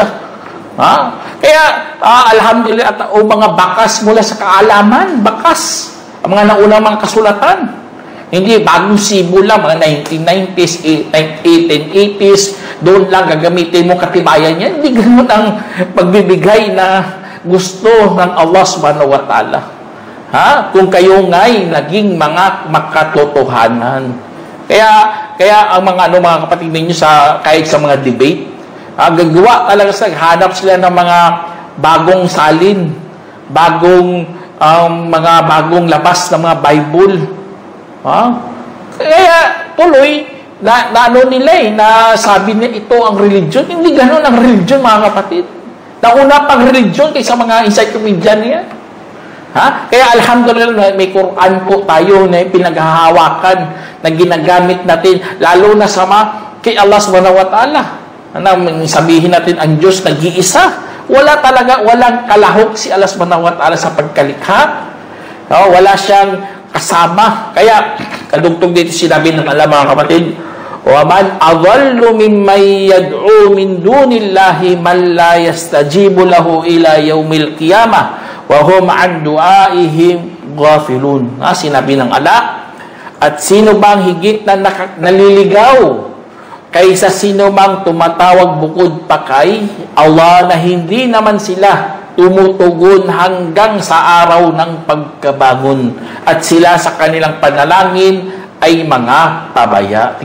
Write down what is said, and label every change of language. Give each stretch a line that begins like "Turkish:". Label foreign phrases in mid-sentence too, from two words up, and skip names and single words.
Filipino: Kaya, alhamdulillah, o mga bakas mula sa kaalaman, bakas. Ang mga naunang mga kasulatan. Hindi, bagong simula, mga 1990s, 1880s, doon lang gagamitin mo katibayan yan. Hindi ganun ang pagbibigay na gusto ng Allah
Arabic: سبحانه وتعالى.
Filipino: Kung kayo nga'y naging mga makatotohanan. Kaya ang mga kapatid ninyo kahit sa mga debate, gagawa talaga sila, hanap sila ng mga bagong salin, mga bagong labas ng mga Bible. Kaya tuloy na sabi niya ito ang religion. Hindi ganoon ang religion, mga kapatid. Nauna pang religion kaysa mga encyclopedia niya. Kaya alhamdulillah, may Quran po tayo na pinaghahawakan na ginagamit natin, lalo na kay Allah
Arabic: سبحانه وتعالى.
Filipino: Sabihin natin ang Diyos nag-iisa. Walang kalahok si Allah
Arabic: سبحانه وتعالى
Filipino: sa pagkalikha. Wala siyang kasama. Kaya, kadugtog dito sinabi ng Allah, mga kapatid,
Arabic: وَمَنْ أَضَلُّ مِمَّنْ يَدْعُو مِنْ دُونِ اللَّهِ مَنْ لَا يَسْتَجِيبُ لَهُ إِلَى يَوْمِ الْقِيَامَةِ وَهُمْ عَنْ دُعَائِهِمْ غَافِلُونَ.
Filipino: Sinabi ng Allah, at sino bang higit na naliligaw kaysa sino mang tumatawag bukod pa kay Allah na hindi naman sila tumutugon hanggang sa araw ng pagkabangon at sila sa kanilang panalangin ay mga tabaya.